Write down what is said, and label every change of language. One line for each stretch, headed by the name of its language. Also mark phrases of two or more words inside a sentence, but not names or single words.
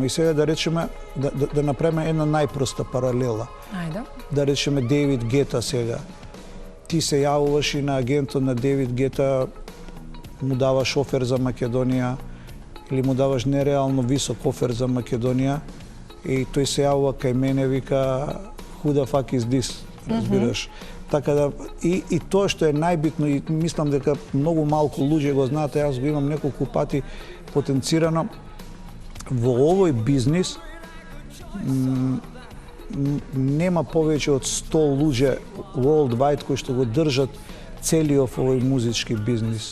Macedonian: И сега да речеме да направиме една најпроста паралела. Ајде. Да речеме Дейвид Гета сега. ти се јавуваш и на агентот на Девид Гета, му даваш офер за Македонија или му даваш нереално висок офер за Македонија и тој се јавува кај мене, вика
English: who the fuck is this,
Macedonian: разбираш. Така да и тоа што е најбитно и мислам дека многу малку луѓе го знаат, јас го имам неколку пати потенцирано во овој бизнис. Нема повеќе од 100 луѓе worldwide кои што го држат целиот овој музички бизнис.